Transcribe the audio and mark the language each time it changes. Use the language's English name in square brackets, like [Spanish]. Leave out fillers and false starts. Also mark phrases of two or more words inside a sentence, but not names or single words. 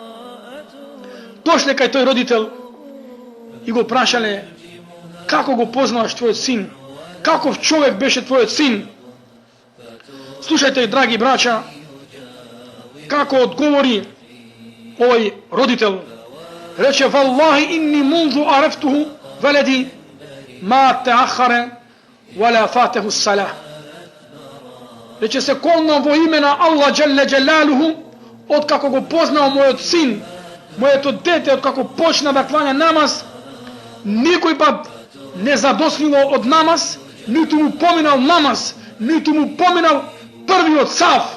[Macedonian] Дошле кај тој родител и го прашале како го познаваш твојот син, каков човек беше твојот син. Слушајте, драги браќа, како одговори овој родител. Рече: [Arabic] والله إني منذ عرفته ولدي ما تأخر ولا فاته صلاة. [Macedonian] Рече: се колнам во име на Аллах [Arabic] جل جلاله, [Macedonian] од како го познал мојот син, моето дете, од како почна да кланя намаз, никој пат не задоснило од намаз, ниту му поминал намаз, ниту му поминал првиот саф.